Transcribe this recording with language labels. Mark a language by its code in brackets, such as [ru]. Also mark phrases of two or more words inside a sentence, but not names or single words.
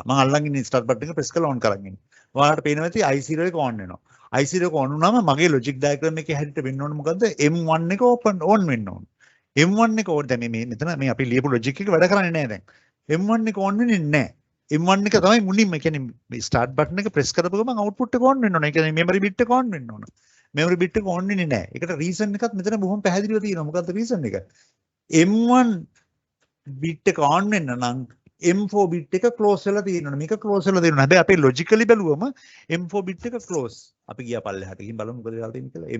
[si] මම අල්ලන් ඉන්නේ [en] start button [si] එක press කරලා on කරන් ඉන්නේ. ඔයාලට පේනවා ඇති I0 එක on වෙනවා. I0 එක on වුණාම මගේ [en] logic diagram [si] එකේ හැටියට වෙන්න ඕන මොකද්ද? M1 එක on වෙන්න ඕන. M1 එක දැන් මේ මෙතන මේ අපි ලියපු logic එක වැඩ කරන්නේ නැහැ දැන්. M1 එක on වෙන්නේ නැහැ. M1 එක තමයි මුලින්ම කියන්නේ [en] start button [si] එක press කරපු ගමන් output එක on වෙන්න ඕන. ඒ කියන්නේ [en] memory bit [si] එක on වෙන්න ඕන. [en] memory bit [si] එක on වෙන්නේ නැහැ. ඒකට reason එකක් මෙතන බොහොම පැහැදිලිව තියෙනවා. මොකද්ද reason එක? M1 bit එක on වෙන්න නම් M4 bit එක close වෙලා තියෙනවා. මේක close වෙලා තියෙනවා. හැබැයි අපේ logically බැලුවම M4 bit එක close. අපි ගියා පල්ලෙහාට ගිහින් බලමු මොකද වෙලා තියෙන්නේ කියලා.